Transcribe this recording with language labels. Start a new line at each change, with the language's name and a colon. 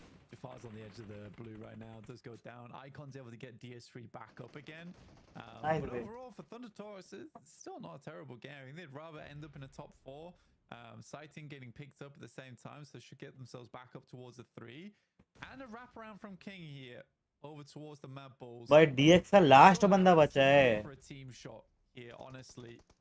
English: Jafar's on the edge of the blue right now. Does go down. Icon's able to get DS3 back up again. Nice, but overall, for Thunder Talks, it's still not a terrible game. I think they'd rather end up in a top 4. Sighting getting picked up at the same time, so they should get themselves back up towards the 3. And a wraparound from King here over towards the Mad Bulls.
Hindi: भाई DX का last बंदा बचा है।
English: For a team shot here, honestly.